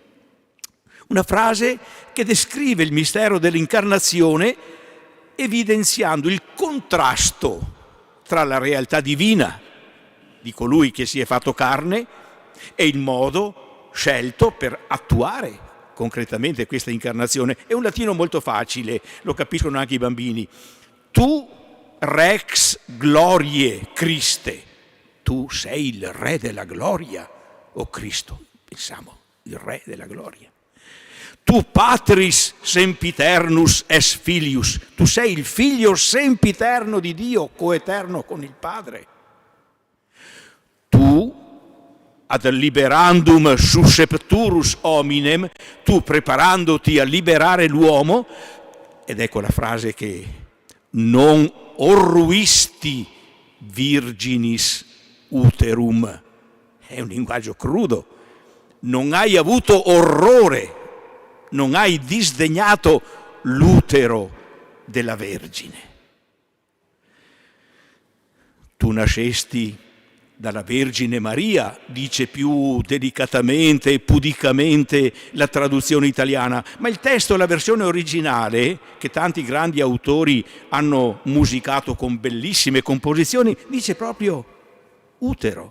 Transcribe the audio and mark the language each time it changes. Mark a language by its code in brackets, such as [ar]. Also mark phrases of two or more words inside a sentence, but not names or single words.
[it] Una frase che descrive il mistero dell'incarnazione evidenziando il contrasto tra la realtà divina di colui che si è fatto carne e il modo scelto per attuare concretamente questa incarnazione. È un latino molto facile, lo capiscono anche i bambini. [la] Tu rex gloriae Christe, [it] tu sei il re della gloria, o Cristo, pensiamo, il re della gloria. [la] Tu patris sempiternus es filius, [it] tu sei il figlio sempiterno di Dio, coeterno con il Padre. [la] Tu ad liberandum suscepturus hominem, [it] tu preparandoti a liberare l'uomo, ed ecco la frase che [la] non orruisti virginis uterum, [it] è un linguaggio crudo, non hai avuto orrore, non hai disdegnato l'utero della Vergine. Tu nascesti dalla Vergine Maria, dice più delicatamente e pudicamente la traduzione italiana, ma il testo, la versione originale, che tanti grandi autori hanno musicato con bellissime composizioni, dice proprio utero.